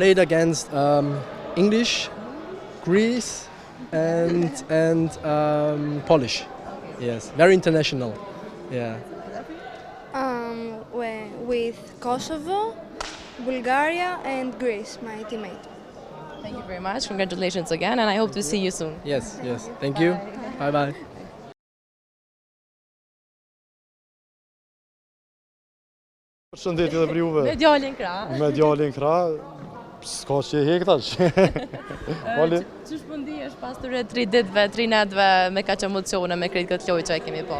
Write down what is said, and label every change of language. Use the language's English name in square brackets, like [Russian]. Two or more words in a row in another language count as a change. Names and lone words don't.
[English] played against English, Greece, and Polish. Yes, very international. Yeah. With Kosovo, Bulgaria, and Greece, my teammate. Thank you very much. Congratulations again, and I hope to see you soon. Yes. Thank you. Bye. [Albanian] Përshëndetje edhe për juve. Me djalin krah. Me djalin krah, s'ka që hek tash. Ç'është po ndihesh pas këtyre 3 ditëve, 3 natëve me kaq emocione, me krejt këtë lojë që kemi po?